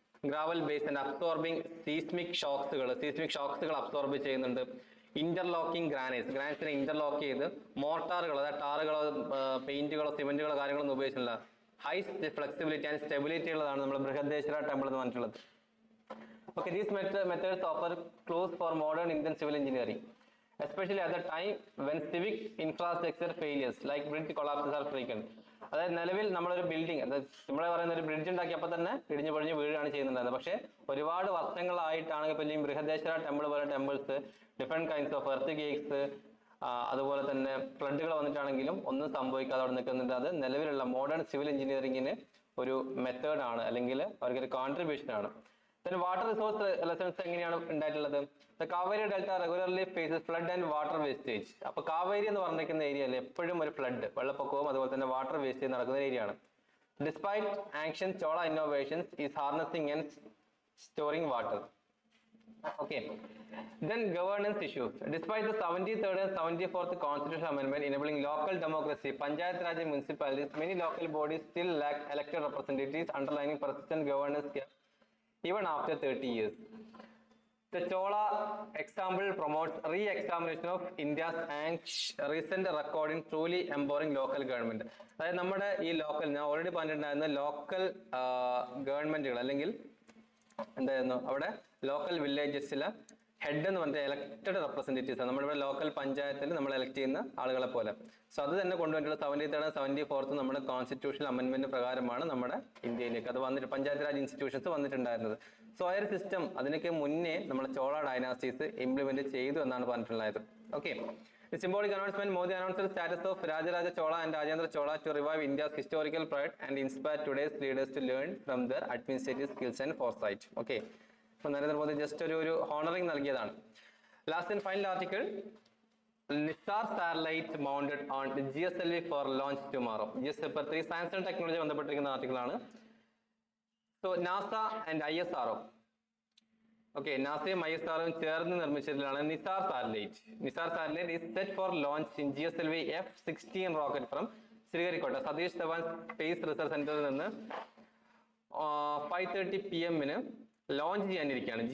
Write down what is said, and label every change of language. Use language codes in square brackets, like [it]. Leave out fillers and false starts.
[ml] Gravel base and absorbing seismic ഷോക്സുകൾ absorb ചെയ്യുന്നുണ്ട്. Interlocking ഗ്രാനൈറ്റ്സിനെ interlock ചെയ്ത് മോർട്ടാറുകൾ, അതായത് ടാറുകളോ പെയിന്റുകളോ സിമെന്റുകളോ കാര്യങ്ങളൊന്നും ഉപയോഗിച്ചില്ല. ഹൈ ഫ്ലെക്സിബിലിറ്റി ആൻഡ് സ്റ്റെബിലിറ്റി ഉള്ളതാണ് നമ്മൾ ബൃഹദേശ്വര ടെമ്പിൾ എന്ന് പറഞ്ഞിട്ടുള്ളത്. [en] Okay, these methods offer clues for modern Indian civil engineering, especially at the time when civic infrastructure failures like bridge collapses are frequent. [ml] അതായത് നിലവിൽ നമ്മളൊരു ബിൽഡിംഗ്, അതായത് നമ്മളെ പറയുന്ന ഒരു ബ്രിഡ്ജ് ഉണ്ടാക്കിയപ്പോൾ തന്നെ ഇടിഞ്ഞു പൊഴിഞ്ഞ് വീഴാണ് ചെയ്യുന്നുണ്ടായിരുന്നത്. പക്ഷേ ഒരുപാട് വർഷങ്ങളായിട്ടാണെങ്കിൽ പിന്നെ ബൃഹദേശ്വര ടെമ്പിൾ പോലെ temples different kinds of earth cakes അതുപോലെ തന്നെ ഫ്ലഡുകൾ വന്നിട്ടാണെങ്കിലും ഒന്നും സംഭവിക്കാതെ അവിടെ നിൽക്കുന്നുണ്ട്. അത് നിലവിലുള്ള മോഡേൺ സിവിൽ എഞ്ചിനീയറിംഗിന് ഒരു മെത്തേഡാണ്, അല്ലെങ്കിൽ അവർക്കൊരു കോൺട്രിബ്യൂഷൻ ആണ്. [en] Then water resource lessons [ml] എങ്ങനെയാണ് ഉണ്ടായിട്ടുള്ളത്? [en] The Kaveri Delta regularly faces flood and water wastage. [ml] അപ്പോൾ കാവേരി എന്ന് പറഞ്ഞിരിക്കുന്ന ഏരിയയിൽ എപ്പോഴും ഒരു ഫ്ലഡ്, വെള്ളപ്പൊക്കവും അതുപോലെ തന്നെ വാട്ടർ വേസ്റ്റേജ് നടക്കുന്ന ഏരിയയാണ്. [en] Despite ancient Chola innovations is harnessing and storing water. Okay. Then governance issues. Despite the 73rd and 74th constitutional amendment enabling local democracy, Panchayat Raj municipalities, many local bodies still lack elected representatives, underlining persistent governance gap even after 30 years. The Chola example promotes re-examination of India's recent record in truly empowering local government. [ml] അതായത് നമ്മുടെ ഈ local, ഞാൻ already പറഞ്ഞിട്ടുണ്ടായിരുന്ന local ഗവൺമെന്റുകൾ അല്ലെങ്കിൽ എന്തായിരുന്നു അവിടെ local വില്ലേജസിലെ head എന്ന് പറഞ്ഞാൽ ഇലക്ടഡ് റെപ്രസെന്റേറ്റീവ്സ് ആണ്. നമ്മുടെ ലോക്കൽ പഞ്ചായത്തിൽ നമ്മൾ എലക്ട് ചെയ്യുന്ന ആളുകളെ പോലെ. സോ അത് തന്നെ കൊണ്ടുവന്നിട്ടുള്ള 73rd 74th നമ്മുടെ കോൺസ്റ്റിറ്റ്യൂഷണൽ അമെന്റ്മെന്റ് പ്രകാരമാണ് നമ്മുടെ ഇന്ത്യയിലേക്ക് അത് വന്നിട്ട് പഞ്ചായത്ത് രാജ് ഇൻസ്റ്റിറ്റ്യൂഷൻസ് വന്നിട്ടുണ്ടായിരുന്നത്. സോ ആ ഒരു സിസ്റ്റം അതിനൊക്കെ മുന്നേ നമ്മുടെ ചോള ഡൈനാസ്റ്റീസ് ഇംപ്ലിമെന്റ് ചെയ്തു എന്നാണ് പറഞ്ഞിട്ടുള്ളത്. [en] Okay, symbolic announcement, Modi announced the status of Rajaraja Chola and Rajendra Chola to revive India's historical pride and inspire today's leaders to learn from their administrative skills and foresight. Okay, so Narendra Modi just [ml] ഒരു honoring നൽകിയതാണ്. [en] Last and final article, Nisar satellite mounted on GSLV for launch tomorrow. [ml] GSLV 3 [en] science and technology [ml] ബന്ധപ്പെട്ടിരിക്കുന്ന article ആണ്. [en] So NASA and ISRO, okay, [ml] നാസയും ISROയും ചേർന്ന് നിർമ്മിച്ചിട്ടുള്ളതാണ് Nisar satellite. Nisar satellite [en] is set for launch in GSLV F-16 rocket from [ml] Sriharikota Satheesh Dhawan space research സെന്ററിൽ നിന്ന് 5:30 PM launch ചെയ്യാനിരിക്കുകയാണ്.